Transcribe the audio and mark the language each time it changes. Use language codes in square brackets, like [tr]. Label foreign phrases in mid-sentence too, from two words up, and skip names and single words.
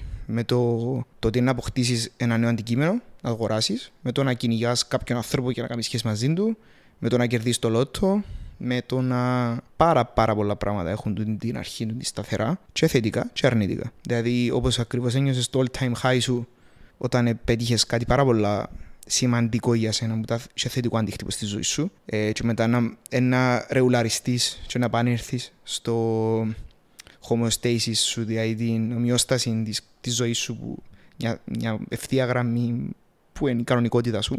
[el] Με το ότι να αποκτήσεις ένα νέο αντικείμενο, να αγοράσεις, με το να κυνηγάς κάποιον άνθρωπο και να κάνεις σχέση μαζί του, με το να κερδίσεις το λότο, με το να πάρα πολλά πράγματα έχουν την αρχή του σταθερά, και θετικά και αρνητικά. Δηλαδή, όπως ακριβώς ένιωσες το [en] all-time high [el] σου όταν πέτυχες κάτι πάρα πολλά σημαντικό για σένα που είχε θετικό αντίκτυπο στη ζωή σου, και μετά να ρεουλαριστείς και να επανέλθεις στο homeostasis σου, δηλαδή την ομοιόσταση της ζωής σου, που μια ευθεία γραμμή που είναι η κανονικότητα σου.